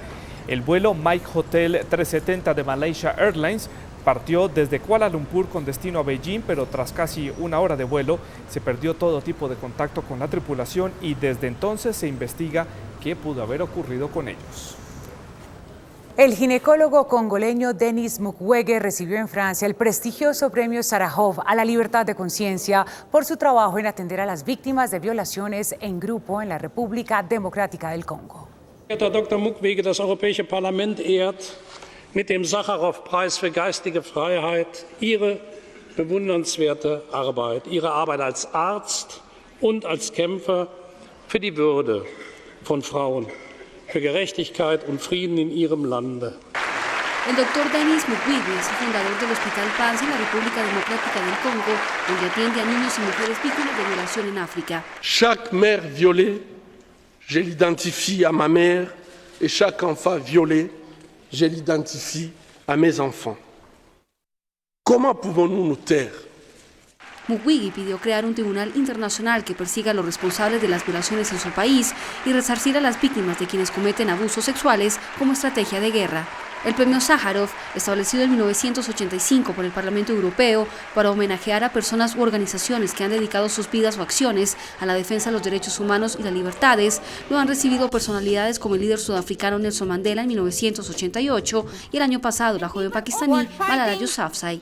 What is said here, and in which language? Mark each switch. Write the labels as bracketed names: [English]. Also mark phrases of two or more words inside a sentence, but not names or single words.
[Spanish] El vuelo Mike Hotel 370 de Malaysia Airlines partió desde Kuala Lumpur con destino a Beijing, pero tras casi 1 hora de vuelo se perdió todo tipo de contacto con la tripulación y desde entonces se investiga qué pudo haber ocurrido con ellos. El ginecólogo congoleño Denis Mukwege recibió en Francia el prestigioso premio Sájarov a la libertad de conciencia por su trabajo en atender a las víctimas de violaciones en grupo en la República Democrática del Congo. [German] Herr Dr. Mukwege, das Europäische Parlament ehrt mit dem Sájarov-Preis für geistige Freiheit Ihre bewundernswerte Arbeit, Ihre Arbeit als Arzt und als Kämpfer für die Würde von Frauen, für Gerechtigkeit und Frieden in Ihrem Lande. [Spanish] El doctor Denis Mukwege es el fundador del Hospital Panzi en la República Democrática del Congo, donde atiende a niños y mujeres víctimas de violación en África. [French] Chaque mère violée, je l'identifie à ma mère, et chaque enfant violé, je l'identifie à mes enfants. Comment pouvons-nous nous taire? [Spanish] Mukwege pidió crear un tribunal internacional que persiga a los responsables de las violaciones en su país y resarcir a las víctimas de quienes cometen abusos sexuales como estrategia de guerra. El premio Sájarov, establecido en 1985 por el Parlamento Europeo para homenajear a personas u organizaciones que han dedicado sus vidas o acciones a la defensa de los derechos humanos y las libertades, lo han recibido personalidades como el líder sudafricano Nelson Mandela en 1988 y el año pasado la joven pakistaní Malala Yousafzai.